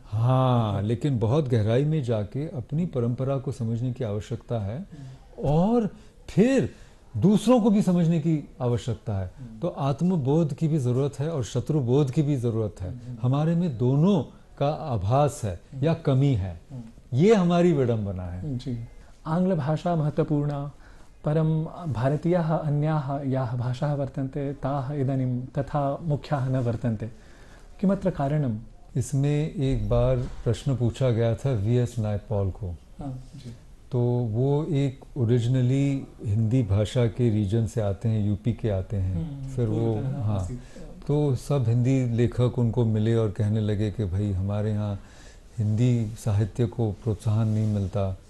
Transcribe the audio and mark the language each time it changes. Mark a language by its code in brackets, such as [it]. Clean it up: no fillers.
[hi] हाँ, लेकिन बहुत गहराई में जाके अपनी परंपरा को समझने की आवश्यकता है, और फिर दूसरों को भी समझने की आवश्यकता है। तो आत्मबोध की भी ज़रूरत है और शत्रुबोध की भी ज़रूरत है। हमारे में दोनों का आभास है या कमी है, ये हमारी विडंबना है। [sa] जी, आंग्ल भाषा महत्वपूर्णा, परं भारतीयाः अन्याः याः भाषाः वर्तन्ते ताः इदानीं तथा मुख्याः न वर्तन्ते। किमत्र कारणम्? [hi] इसमें एक बार प्रश्न पूछा गया था वीएस नायपॉल को। तो वो एक ओरिजिनली हिंदी भाषा के रीजन से आते हैं, यूपी के आते हैं। फिर वो तो सब हिंदी लेखक उनको मिले और कहने लगे कि भाई हमारे यहाँ हिंदी साहित्य को प्रोत्साहन नहीं मिलता।